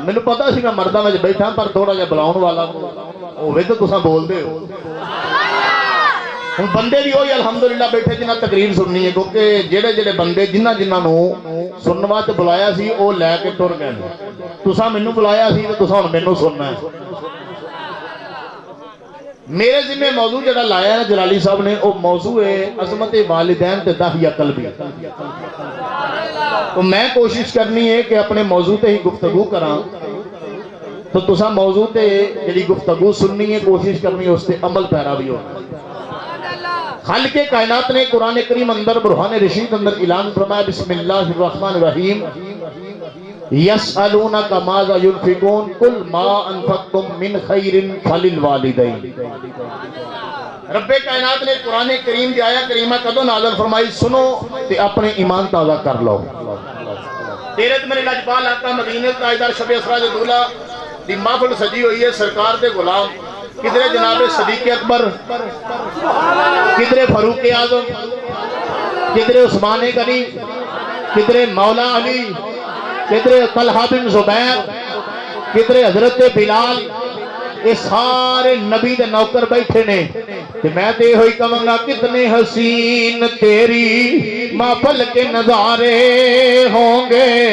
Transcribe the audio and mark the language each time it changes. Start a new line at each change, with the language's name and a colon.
Punjabi: مینوں پتہ سی میں مرداں وچ بیٹھا پر تھوڑا جہا بلاؤن والا ہوے تے تساں بول دے ہو. ہن بندے بھی ہوئی الحمدللہ بیٹھے جنہاں تقریر سننی ہے کیونکہ جڑے جڑے بندے جنہاں نو سنن واسطے بلایا سی او لے کے ٹر گئے. تساں مینوں بلایا سی تے تساں ہن مینوں سننا ہے. میرے ذمہ موضوع جڑا لایا ہے جلالی صاحب نے وہ موضوع ہے عظمت والدین تے داہیہ قلبی. تو میں کوشش کرنی ہے کہ اپنے موضوع تے ہی گفتگو کراں تو تساں موضوع تے جڑی گفتگو سننی ہے کوشش کرنی ہے اس تے عمل پیرا بھی ہو. خالق کائنات نے قرآن کریم اندر برہان رشید اندر اعلان فرمایا
Arabic: بسم اللہ الرحمن الرحیم یسألونک ماذا ینفقون قل ما انفقتم من خیر فللوالدین.
Punjabi: رب کائنات نے قرآن کریم کی آیا کریمہ کدو نازل فرمائی سنو تے اپنے ایمان تازہ کر لو. تیرے میرے لجپال آقا مدینہ تاجدار شب اسراء دولا دی محفل سجی ہوئی ہے سرکار دے غلام کدھرے جناب صدیق اکبر کدھرے فاروق اعظم کدھرے عثمان غنی کدھرے مولا علی کدھرے طلحہ بن زبیر کدھرے حضرت بلال یہ سارے نبی دے نوکر بیٹھے نے کہ میں تے ہوئی کہوں گا
Urdu: کتنے حسین تیری محفل کے نظارے ہوں گے